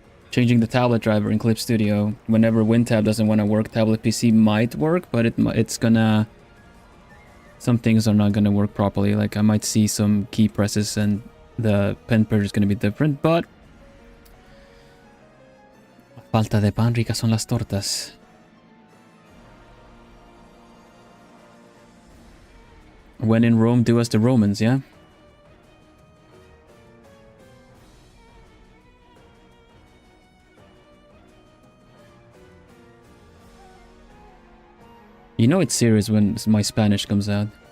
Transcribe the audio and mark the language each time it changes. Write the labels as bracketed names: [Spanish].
[English] Changing the tablet driver in Clip Studio. Whenever WinTab doesn't want to work, tablet PC might work, but it's gonna... Some things are not gonna work properly. Like I might see some key presses and the pen pressure is gonna be different, but... [Spanish] Falta de pan, ricas son las tortas. [English] When in Rome, do as the Romans, yeah? You know it's serious when my Spanish comes out.